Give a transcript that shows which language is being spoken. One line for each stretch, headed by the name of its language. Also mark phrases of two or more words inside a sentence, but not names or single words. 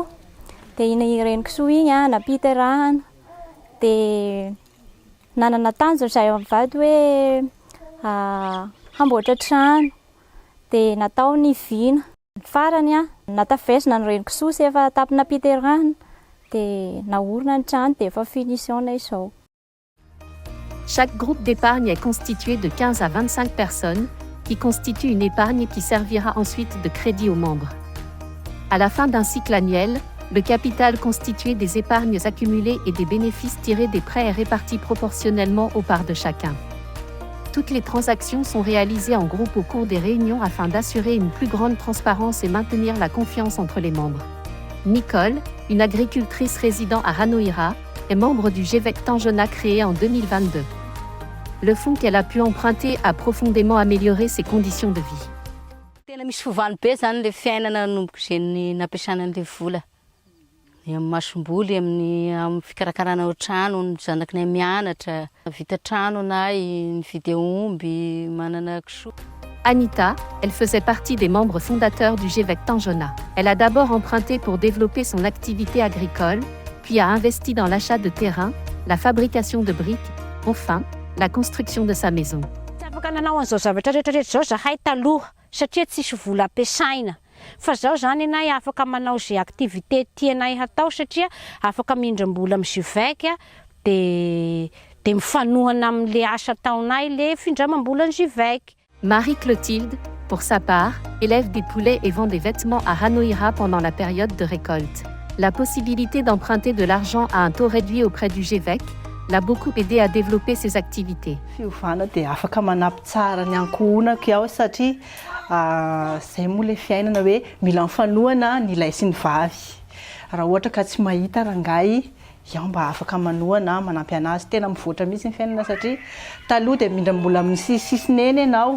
Malagasy: Dia iny renikosoa iny nampiterahana dia nanana tanjona izahay mivady hoe hamboatra trano dia natao ny vina. Farany natafesina ny renikosoa sy efa tapina nampiterahana dia naorina ny trano dia efa finition izao.
French: Chaque groupe d'épargne est constitué de 15 à 25 personnes, qui constituent une épargne qui servira ensuite de crédit aux membres. À la fin d'un cycle annuel, le capital constitué des épargnes accumulées et des bénéfices tirés des prêts est réparti proportionnellement aux parts de chacun. Toutes les transactions sont réalisées en groupe au cours des réunions afin d'assurer une plus grande transparence et maintenir la confiance entre les membres. Nicole, une agricultrice résidant à Hanoïra, est membre du GVEC Tanjona créé en 2022. Le fonds qu'elle a pu emprunter a profondément amélioré ses conditions de vie.
Malagasy: Tena misy fivalo be zany le fiainana nanomboka izay nampiasana an'ilay vola. Amin'ny masomboly, amin'ny fikarakarana trano, ny zanakiny mianatra, vita trano nahy, nividy omby, manana kisoa.
French: Anita, elle faisait partie des membres fondateurs du GVEC Tanjona. Elle a d'abord emprunté pour développer son activité agricole, puis a investi dans l'achat de terrain, la fabrication de briques, enfin, la construction de sa maison.
Malagasy: Afaka nanao an'izao zavatra rehetrarehetra zao zahay taloha satria tsisy vola ampiasaina. Fa zao zany anay afaka manao izay activité tianay hatao satria afaka mindram-bola amin'ny GVEC dia mifanohana amin'ilay asa ataonay le findramam-bola ny GVEC.
French: Marie-Clotilde, pour sa part, élève des poulets et vend des vêtements à Hanoïra pendant la période de récolte. La possibilité d'emprunter de l'argent à un taux réduit auprès du GVEC l'a beaucoup aidé à développer ses activités.
Malagasy: Fiovana dia afaka manampy tsara ny ankohonako ao satria izay moa ilay fiainana hoe mila mifanohana ny lahy sy ny vavy. Raha ohatra ka tsy mahita rangahy, iaho mba afaka manohana manampy anazy. Tena mivoatra mihitsy ny fiainana satria taloha dia mindram-bola amin'ny sisineny ianao.